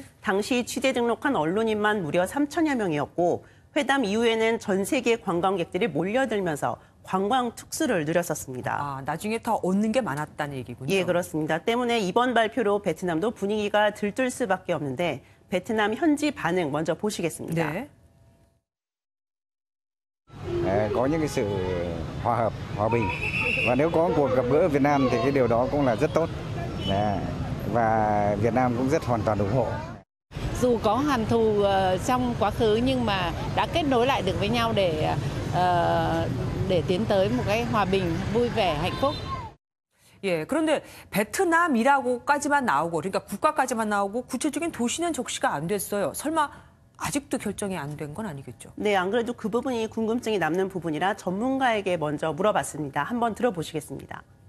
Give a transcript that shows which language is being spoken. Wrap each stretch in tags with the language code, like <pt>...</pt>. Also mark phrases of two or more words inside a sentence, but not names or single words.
<ko>당시 취재 등록한 언론인만 무려 3천여 명이었고 회담 이후에는 전 세계 관광객들이 몰려들면서 관광 특수를 누렸었습니다. 아, 나중에 더 얻는 게 많았다는 얘기군요. 예, 그렇습니다. 때문에 이번 발표로 베트남도 분위기가 들뜰 수밖에 없는데 베트남 현지 반응 먼저 보시겠습니다. 네.</ko> <vi>Có những cái sự hòa hợp, hòa bình và nếu có cuộc gặp gỡ ở Việt Nam thì cái điều đó cũng là rất tốt và Việt Nam cũng rất hoàn toàn ủng hộ. Dù có hằn thù trong quá khứ nhưng mà đã kết nối lại được với nhau để tiến tới một cái hòa bình, vui vẻ, hạnh phúc.</vi> <ko>예, 그런데 베트남이라고까지만 나오고, 그러니까 국가까지만 나오고 구체적인 도시는 적시가 안 됐어요. 설마 아직도 결정이 안 된 건 아니겠죠? 네, 안 그래도 그 부분이 궁금증이 남는 부분이라 전문가에게 먼저 물어봤습니다. 한번 들어보시겠습니다.</ko>